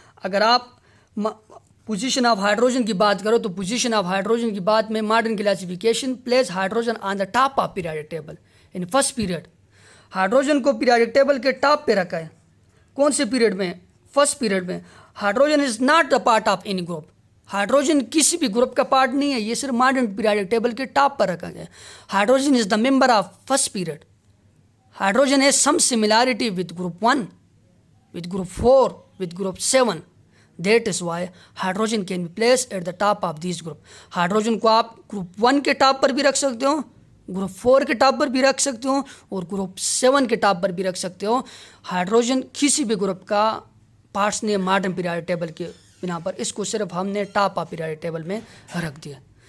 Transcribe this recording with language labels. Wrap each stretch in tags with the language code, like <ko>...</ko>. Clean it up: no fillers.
<hi>अगर आप</hi> <en>position of hydrogen</en> <hi>की बात करो तो</hi> <en>position of hydrogen</en> <hi>की बात में</hi> <en>Modern classification place hydrogen on the top of periodic table in first period.</en> <hi>Hydrogen को पीरियोडिक टेबल के टॉप पे रखा है। कौन से पीरियड में? फर्स्ट पीरियड में।</hi> <en>hydrogen is not the part of any group,</en> <hi>hydrogen किसी भी ग्रुप का पार्ट नहीं है, ये सिर्फ मॉडर्न पीरियोडिक टेबल के टॉप पर रखा गया है।</hi> <en>Hydrogen is the member of first period. Hydrogen has some similarity with group 1, with group 4, with group 7. That is why hydrogen can be placed at the top of these group.</en> <hi>Hydrogen को आप group 1 के top पर भी रख सकते हो, group 4 के top पर भी रख सकते हो और ग्रुप 7 के टॉप पर भी रख सकते हो। हाइड्रोजन किसी भी ग्रुप का पार्ट्स नहीं है मॉडर्न पीरियोडिक टेबल के बिना पर, इसको सिर्फ हमने टॉप ऑफ पीरियोडिक टेबल में रख दिया।</hi>